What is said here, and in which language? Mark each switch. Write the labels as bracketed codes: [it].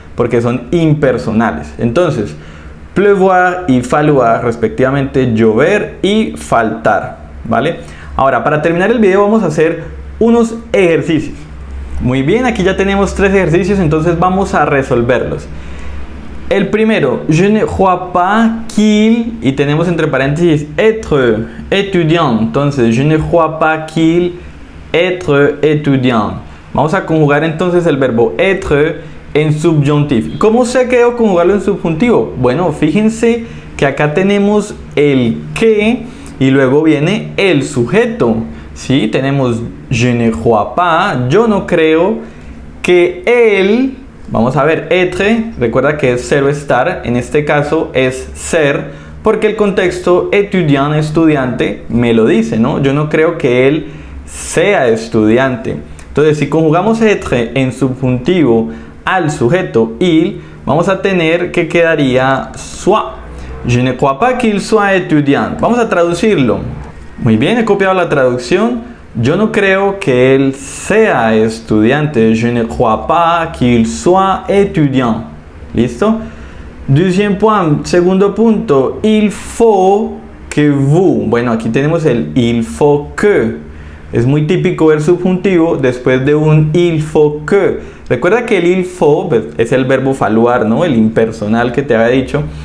[es] Porque son impersonales. Entonces, pleuvoir y falloir, respectivamente, llover y faltar, ¿vale? Ahora, para terminar el video vamos a hacer unos ejercicios. Muy bien, aquí ya tenemos 3 ejercicios, entonces vamos a resolverlos. El primero, [fr] je ne crois pas qu'il, [es] y tenemos entre paréntesis [fr] être étudiant. Entonces, je ne crois pas qu'il être étudiant. [es] Vamos a conjugar entonces el verbo être en subjuntivo. ¿Cómo sé que debo conjugarlo en subjuntivo? Bueno, fíjense que acá tenemos el que y luego viene el sujeto. ¿Sí? Tenemos [fr] je ne crois pas, [es] yo no creo que él. Vamos a ver, être, recuerda que es ser o estar, en este caso es ser, porque el contexto étudiant, estudiante, me lo dice, ¿no? Yo no creo que él sea estudiante. Entonces, si conjugamos être en subjuntivo al sujeto il, vamos a tener que quedaría soit. [fr] Je ne crois pas qu'il soit étudiant. [es] Vamos a traducirlo. Muy bien, he copiado la traducción. Yo no creo que él sea estudiante. [fr] Je ne crois pas qu'il soit étudiant. [es] ¿Listo? [fr] Deuxième point, [es] segundo punto. [fr] Il faut que vous. [es] Bueno, aquí tenemos el [fr] il faut que. [es] Es muy típico ver subjuntivo después de un il faut que. Recuerda que el [fr] il faut [es] es el verbo falloir, ¿no? El impersonal que te había dicho.